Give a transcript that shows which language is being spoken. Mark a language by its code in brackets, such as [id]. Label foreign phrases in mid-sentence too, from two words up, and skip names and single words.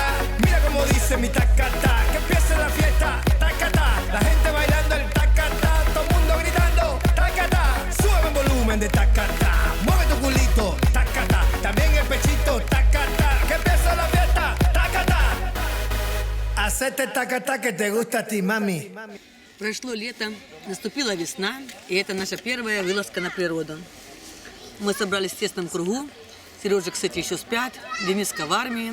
[es] Mira cómo dice mi tacata, que empiece la fiesta, tacata. La gente bailando el tacata, todo el mundo gritando, tacata. Sube el volumen de tacata, mueve tu culito, tacata. También el pechito, tacata. Que empiece la fiesta, tacata. Hacete tacata que te gusta a ti, mami. [ru] Прошло лето, наступила весна, и это наша первая вылазка на природу. Мы собрались в тесном кругу. Сережа, кстати, еще спят, Дениска в армии.